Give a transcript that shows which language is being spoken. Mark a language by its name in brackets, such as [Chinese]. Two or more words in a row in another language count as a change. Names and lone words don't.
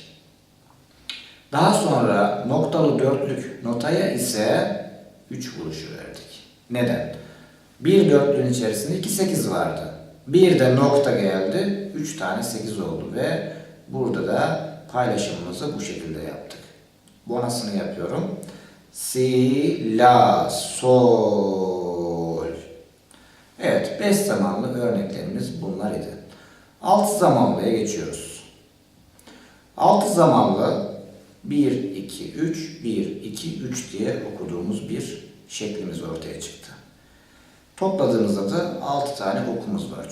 [Turkish] Daha sonra noktalı dörtlük notaya ise 3 vuruşu verdik. Neden? Bir dörtlüğün içerisinde 2 8 vardı. Bir de nokta geldi. 3 tane 8 oldu ve burada da paylaşımımızı bu şekilde yaptık. Bonusunu yapıyorum. Si, la, sol. Evet, 5 zamanlı örneklerimiz bunlar idi. 6 zamanlıya geçiyoruz. 6 zamanlı 1, 2, 3, 1, 2, 3 diye okuduğumuz bir şeklimiz ortaya çıktı. Topladığımızda da 6 tane okumuz var.